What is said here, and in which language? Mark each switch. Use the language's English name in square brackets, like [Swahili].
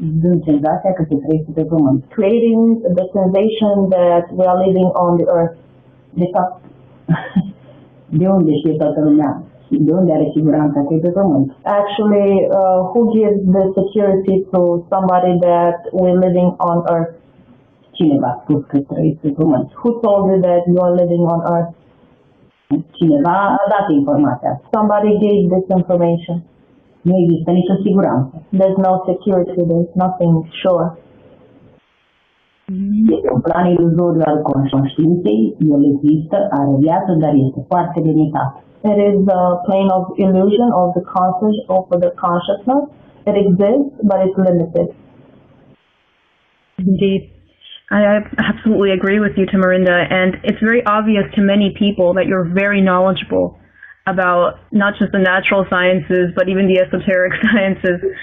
[Romanian] Dând senzația că se trăiește pe pământ. [English] creating the sensation that we are living on the Earth. [Romanian] De fapt, de unde știe toată lumea? De unde are siguranța că e pe pământ? [English] Actually, who gives the security to somebody that we're living on Earth? [Romanian] Cine v-a spus că trăiți pe pământ? [English] Who told you that you are living on Earth? [Romanian] Cineva a dat informația. [English] Somebody gave this information. [Romanian] Nu există nicio siguranță. [English] There's no security, there's nothing sure. [Romanian] Este un plan iluzoriu al conștiinței, el există, are viață, dar este foarte limitat. [English] It is the plane of illusion of the consciousness. It exists, but it's limited. Indeed. I absolutely agree with you, Tamarinda, and it's very obvious to many people that you're very knowledgeable about not just the natural sciences, but even the esoteric sciences.